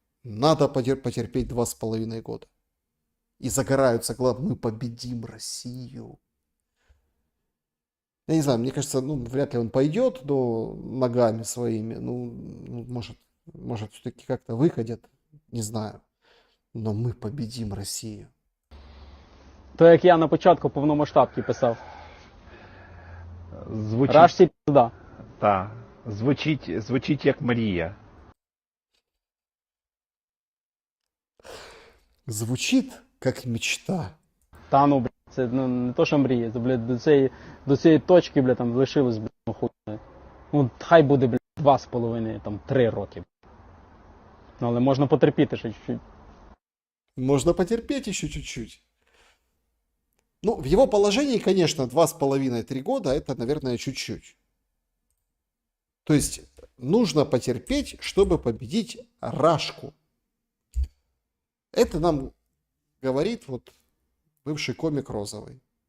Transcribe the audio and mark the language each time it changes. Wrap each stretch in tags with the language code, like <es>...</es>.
<ru>Надо потерпеть 2,5 года. И загораются глаза. Мы победим Россию. Я не знаю, мне кажется, ну, вряд ли он пойдет, но ногами своими, ну, может, может, все-таки как-то выходят, не знаю. Но мы победим Россию.</ru> <uk>То, як я на початку повномасштабки писав. Звучить, Рашці пізда. звучить як мрія.</uk> <ru>Звучит как мечта.</ru> <uk>Та ну, блядь, це ну, не то, що мріє, це, блядь, до цієї точки, блядь, там лишилось, блядь, ну, хуй. Ну, хай буде, блядь, 2,5, там, 3 роки. Ну, але можна потерпіти ще чуть-чуть.</uk> <ru>Можно потерпеть еще чуть-чуть. Ну, в его положении, конечно, 2,5-3 года это, наверное, чуть-чуть. То есть нужно потерпеть, чтобы победить Рашку. Это нам говорит вот бывший комик Розовый.</ru>